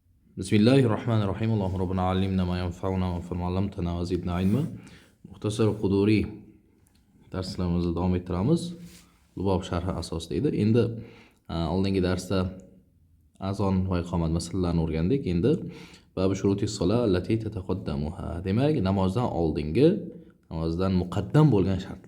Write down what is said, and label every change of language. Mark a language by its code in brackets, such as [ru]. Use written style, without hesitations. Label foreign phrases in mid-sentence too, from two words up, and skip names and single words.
[ar] بسم الله الرحمن الرحيم. اللهم ربنا علمنا ما ينفعنا وانفعنا ما علمتنا وزدنا علما. [uz] Muxtasar Quduriy darslarimizni davom ettiramiz. Lubob sharhi asosida edi. Endi oldingi darsda azon va iqomat masalalarini o'rgandik. [ar] Endi باب شروط الصلاة التي تتقدمها. [uz] Demak, namozdan oldingi, namozdan muqaddam bo'lgan shartlar.